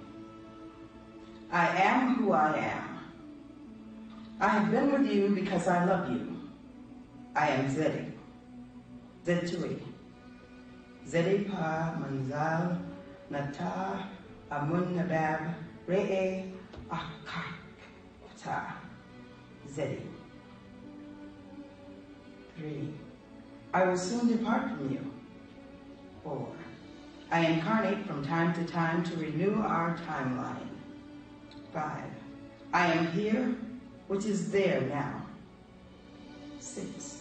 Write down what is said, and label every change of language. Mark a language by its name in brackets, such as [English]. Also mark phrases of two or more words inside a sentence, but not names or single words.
[English] I am who I am. I have been with you because I love you. I am Zedi. Zetui. Zedi Pa Manzal Nata Amun Nabab Re'e Akakta. Zedi. 3. I will soon depart from you. 4. I incarnate from time to time to renew our timeline. 5. I am here, which is there now. 6.